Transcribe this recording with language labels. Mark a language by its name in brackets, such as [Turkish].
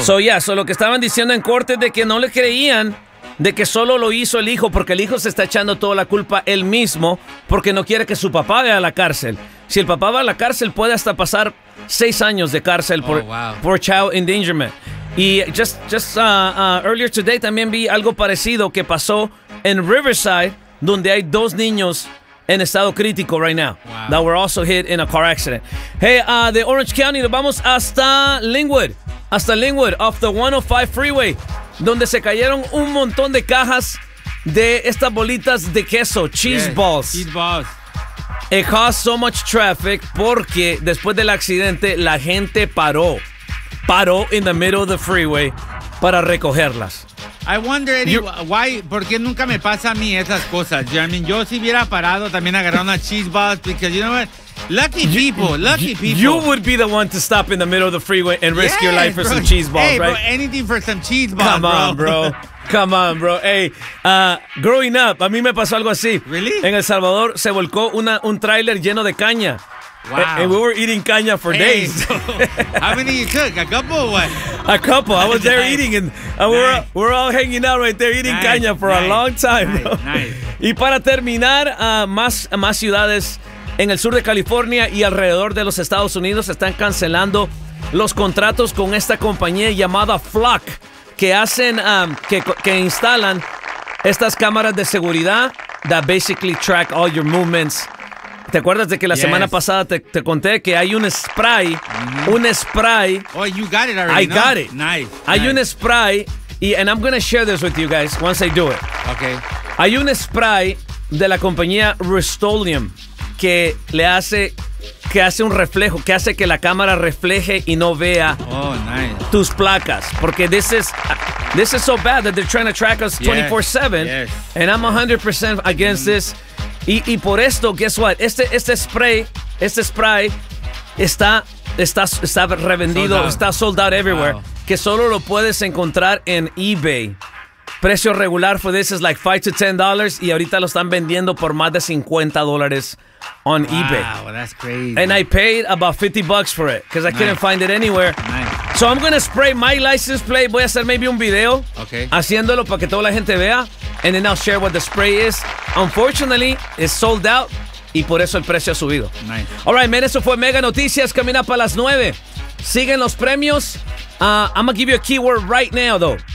[English] So, yeah, so [Spanish] lo que estaban diciendo en corte de que no le creían de que solo lo hizo el hijo, porque el hijo se está echando toda la culpa él mismo porque no quiere que su papá vaya a la cárcel. Si el papá va a la cárcel, puede hasta pasar 6 años de cárcel por [English] child endangerment. [Spanish] Y [English] earlier today [Spanish] también vi algo parecido que pasó en Riverside, donde hay 2 niños en estado crítico [English] right now. Wow. That were also hit in a car accident. [Spanish] Hey, de Orange County, nos vamos hasta Lynwood. Hasta Lynwood, [English] off the 105 freeway, [Spanish] donde se cayeron un montón de cajas de estas bolitas de queso, cheese balls. [English] It caused so much traffic [Spanish] porque después del accidente la gente paró [English] in the middle of the freeway [Spanish] para recogerlas. [English] I wonder, [Spanish] Eddie, [English] why, [Spanish] ¿por qué nunca me pasa a mí esas cosas? [English] I mean, [Spanish] yo si hubiera parado también agarrar una [English] cheese balls, because you know what? Lucky people. You would be the one to stop in the middle of the freeway and risk your life for some cheese balls, hey, right? Hey, bro, anything for some cheese balls, come on, bro. Come on, bro. Hey, growing up, [Spanish] a mí me pasó algo así. [English] Really? [Spanish] En El Salvador se volcó un trailer lleno de caña. [English] Wow. And we were eating caña for days. How many you took? A couple or what? A couple. I was there eating and we're all hanging out right there eating caña for a long time, bro. Nice. [Spanish] Y para terminar, más ciudades en el sur de California y alrededor de los Estados Unidos están cancelando los contratos con esta compañía llamada Flock, que hacen, que instalan estas cámaras de seguridad [English] that basically track all your movements. [Spanish] ¿Te acuerdas de que la semana pasada te conté que hay un spray? Mm-hmm. Un spray. [English] Oh, you got it already. I got it. Nice. [Spanish] Hay un spray, [English] and I'm going to share this with you guys once I do it. Okay. [Spanish] Hay un spray de la compañía Rust-Oleum que le hace que hace un reflejo, que hace que la cámara refleje y no vea tus placas. Porque [English] this is so bad that they're trying to track us 24-7. Yes. And I'm 100% against this. [Spanish] Y por esto, [English] guess what? [Spanish] Este spray está revendido, está [English] sold out everywhere. Wow. [Spanish] Que solo lo puedes encontrar en eBay. Precio regular [English] for this is like [Spanish] $5 to $10. Y ahorita lo están vendiendo por más de $50 [English] on eBay. Wow, that's crazy. And I paid about $50 for it because I couldn't find it anywhere. Nice. So I'm going to spray my license plate. [Spanish] Voy a hacer maybe un video haciéndolo para que toda la gente vea. [English] And then I'll share what the spray is. Unfortunately, it's sold out. [Spanish] Y por eso el precio ha subido. [English] Nice. All right, man, [Spanish] eso fue Mega Noticias. Camina para las 9. Siguen los premios. [English] I'm going to give you a keyword right now, though.